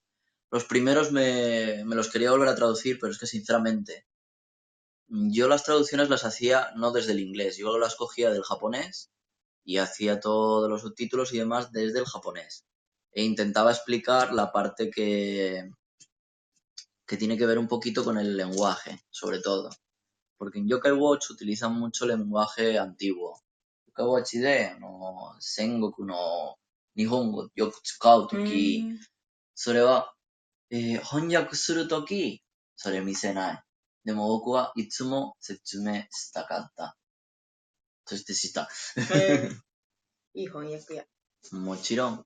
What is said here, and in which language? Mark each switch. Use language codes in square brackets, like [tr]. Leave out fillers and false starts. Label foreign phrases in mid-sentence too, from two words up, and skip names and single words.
[es] Los primeros me los quería volver a traducir, pero es que sinceramente, yo las traducciones las hacía no desde el inglés, yo las cogía del japonés y hacía todos los subtítulos y demás desde el japonés. E intentaba explicar la parte que tiene que ver un poquito con el lenguaje, sobre todo. porque en Yokai Watch utilizan mucho lenguaje antiguo. [ja] Yokai Watch で、戦国の日本語よく使うとき, それは、翻訳するとき、それ見せない。でも僕はいつも説明したかった。そしてした。いい翻訳や。もちろん。